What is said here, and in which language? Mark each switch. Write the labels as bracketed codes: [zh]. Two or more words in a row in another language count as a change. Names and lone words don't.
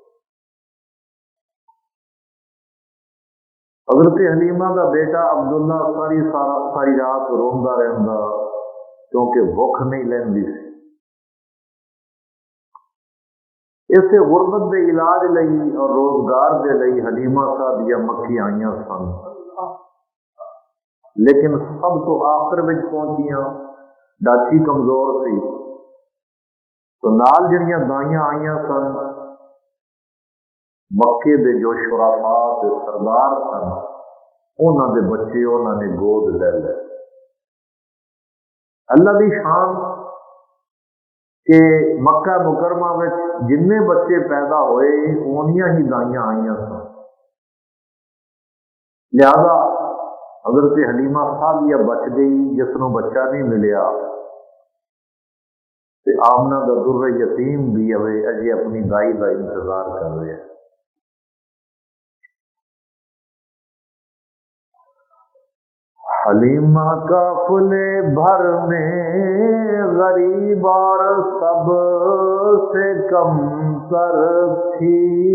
[pa] حضرت حلیمہ دا بیٹا عبداللہ ساری رات روندا رہندا کیونکہ بھوک نہیں لیندی سی. اسے غربت دے علاج لئی اور روزگار دے لئی حلیمہ سعدیہ مکی آئیاں سن، لیکن سب تو آخر وچ پہنچیاں. ڈاچی کمزور سی تو نال جڑیاں دائیاں آئیاں سن مکے دے جو شرفاء تے سردار سن انہاں دے بچے انہاں نے گود لے لے. اللہ دی شان کہ مکہ مکرمہ وچ جنے بچے پیدا ہوئے اونیاں ہی دائیاں آئیاں سن. لہذا حضرت حلیمہ سعدیہ بچ گئی، جس نو بچہ نہیں ملیا تے آمنہ دا در یتیم بھی ہوئے اجے اپنی دائی دا انتظار کر رہے ہیں. [ur] حلیمہ قافلے بھر میں غریب اور سب سے کم تر تھی،